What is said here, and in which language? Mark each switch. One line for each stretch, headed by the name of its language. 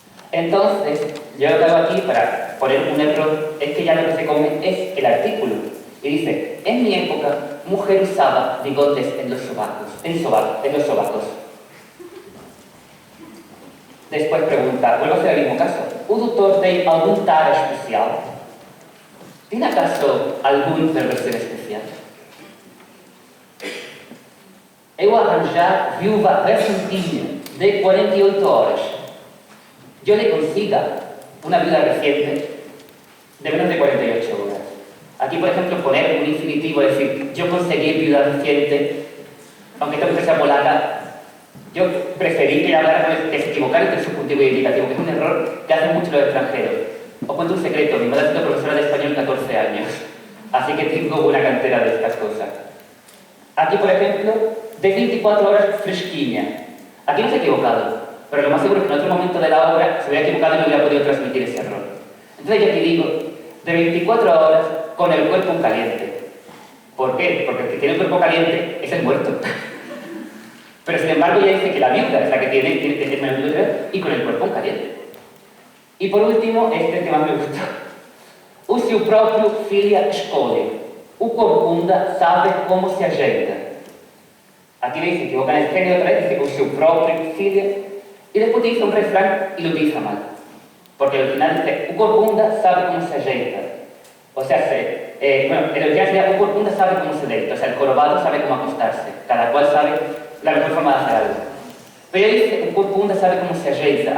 Spanish: Entonces, yo lo que hago aquí para poner un error es que ya lo que se come es el artículo. Y dice, en mi época, mujer usaba bigotes en los sobacos, en los sobacos. Después pregunta, vuelvo a hacer el mismo caso.
Portuguese: ¿O doutor tem algum tara especial?
Spanish: ¿Tiene acaso alguna perversión especial?
Portuguese: Eu arranjar viúva recentinha de 48 horas.
Spanish: Yo le consiga una viuda reciente de menos de 48 horas. Aquí, por ejemplo, poner un infinitivo, es decir, yo conseguí viuda reciente, aunque esta mujer sea polaca, yo preferí que hablara con que se equivocara entre subjuntivo y indicativo, que es un error que hacen muchos los extranjeros. Os cuento un secreto, mi madre ha sido profesora de español 14 años, así que tengo una cantera de estas cosas. Aquí, por ejemplo, de 24 horas fresquiña. Aquí no se ha equivocado, pero lo más seguro es que en otro momento de la obra se hubiera equivocado y no hubiera podido transmitir ese error. Entonces yo aquí digo, de 24 horas con el cuerpo caliente. ¿Por qué? Porque el que tiene el cuerpo caliente es el muerto. Pero sin embargo ya dice que la viuda es la que tiene y con el cuerpo caliente. Y por último, este es el que más me gusta.
Portuguese: O seu próprio filha escolhe. O corcunda sabe como se ajeita.
Spanish: Aquí me dice, se equivoca en el género otra vez, dice con su propio figlio, y después utiliza un refrán y lo utiliza mal. Porque al final dice, un corcunda sabe cómo se ajeita. O sea, bueno, el original sería, un corcunda sabe cómo se deita. O sea, el jorobado sabe cómo acostarse. Cada cual sabe la mejor forma de hacer algo. Pero él dice, un corcunda sabe cómo se ajeita.